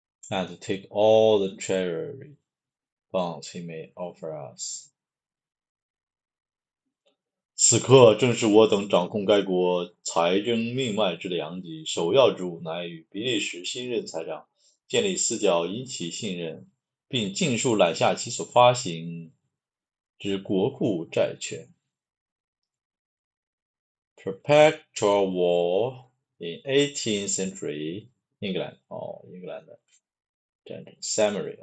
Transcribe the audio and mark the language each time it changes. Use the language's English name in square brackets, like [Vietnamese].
[English] And to take all the treasury bonds he may offer us. [Chinese] 此刻正是我等掌控该国财政命脉之良机，首要之务乃与比利时新任财长建立私交，引起信任，并尽数揽下其所发行之国库债权。 [English] Perpetual War in 18th Century England. [Chinese] 英格兰的战争 Summary.